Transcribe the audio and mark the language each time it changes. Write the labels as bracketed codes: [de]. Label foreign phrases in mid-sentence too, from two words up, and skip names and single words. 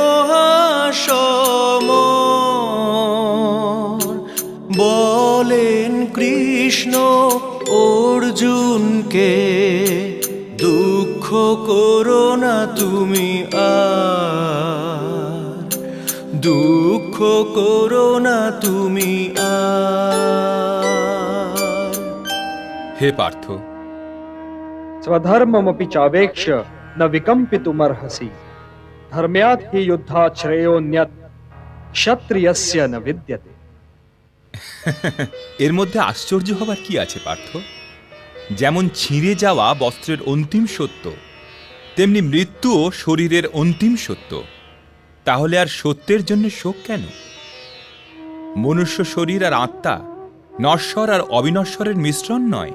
[bn] মহাসমর, বলেন কৃষ্ণ অর্জুনকে, দুঃখ করো না তুমি আর, দুঃখ করো না তুমি আর। হে পার্থ, [sa] स्वधर्ममपि चावेक्ष्य न विकम्पितुमर्हसि, धर्म्यात् हि युद्धात् श्रेयोऽन्यत् क्षत्रियस्य न विद्यते। [bn] এর মধ্যে আশ্চর্য হবার কি আছে পার্থ? যেমন ছিঁড়ে যাওয়া বস্ত্রের অন্তিম সত্য, তেমনি মৃত্যুও শরীরের অন্তিম সত্য। তাহলে আর সত্যের জন্য শোক কেন? মনুষ্য শরীর আর আত্মা নশ্বর আর অবিনশ্বরের মিশ্রণ নয়।